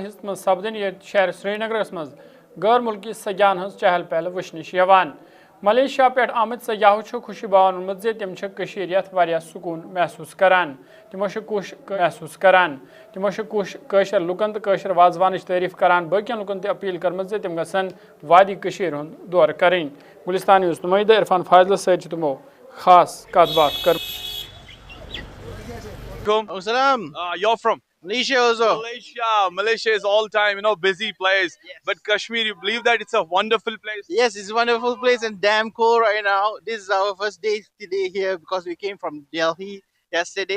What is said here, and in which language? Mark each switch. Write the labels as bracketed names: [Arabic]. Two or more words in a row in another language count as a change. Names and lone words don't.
[Kashmiri] حصہ من سپدن یہ شہر سری نگرس مز غیر ملکی سیاحن ہز چہل پہل وچھنش یوان ملیشیا پہ آمت سیاحو خوشی باون اونمت زِ تم یتھ واریاہ سکون محسوس کران تمو محسوس کران تمو قٲشر لُکن تو قٲشر وازوانٕچ تعریف کران باقین لُکن تہ اپیل کرمژ زِ تم گژھن وادی کشیر ہُنٛد دورٕ کرٕنۍ گلستان نیوز نمائندہ عرفان فاضلس سۭتۍ تمو خاص کتھ باتھ کر [English] Salam. You're from Malaysia also. Malaysia. Malaysia is all time, busy place. But Kashmir, you believe that it's a wonderful place? Yes, it's a wonderful place and damn cool right now. This is our first day today here because we came from Delhi yesterday.